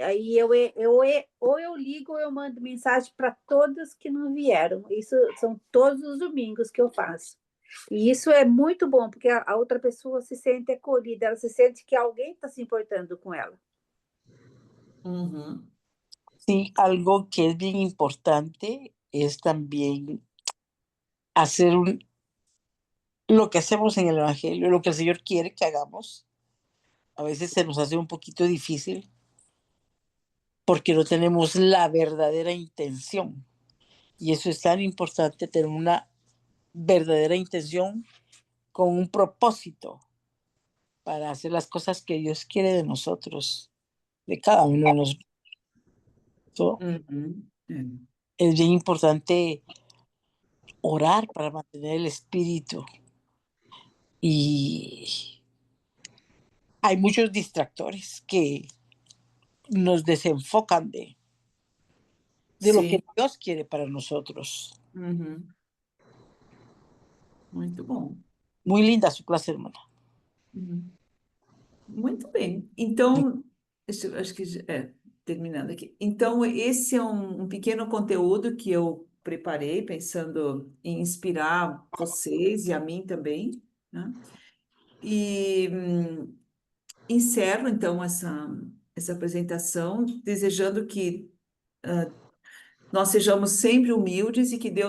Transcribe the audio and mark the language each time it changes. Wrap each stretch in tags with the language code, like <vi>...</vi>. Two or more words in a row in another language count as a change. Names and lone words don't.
<pt>Aí ou eu ligo ou eu mando mensagem para todos que não vieram. Isso são todos os domingos que eu faço. E isso é muito bom, porque a outra pessoa se sente acolhida, ela se sente que alguém está se importando com ela. Uhum.</pt> <es>sí, algo que es bien importante es también hacer lo que hacemos en el Evangelio, lo que el Señor quiere que hagamos. A veces se nos hace un poquito difícil porque no tenemos la verdadera intención. Y eso es tan importante, tener una verdadera intención con un propósito para hacer las cosas que Dios quiere de nosotros, de cada uno de nosotros.</es> <pt>Uhum. É.</pt> <es>Es bien importante orar para mantener el espíritu. Y hay muchos distractores que nos desenfocan de lo que</es> <pt>Sim.</pt> <es>Dios quiere para nosotros.</es> <pt>Uhum. Muito bom.</pt> <es>Muy linda su clase, hermana.</es> <pt>Uhum. Muito bem. Então, acho que terminando aqui. Então, esse é um pequeno conteúdo que eu preparei, pensando em inspirar vocês e a mim também, né? E encerro, então, essa apresentação, desejando que nós sejamos sempre humildes e que Deus</pt>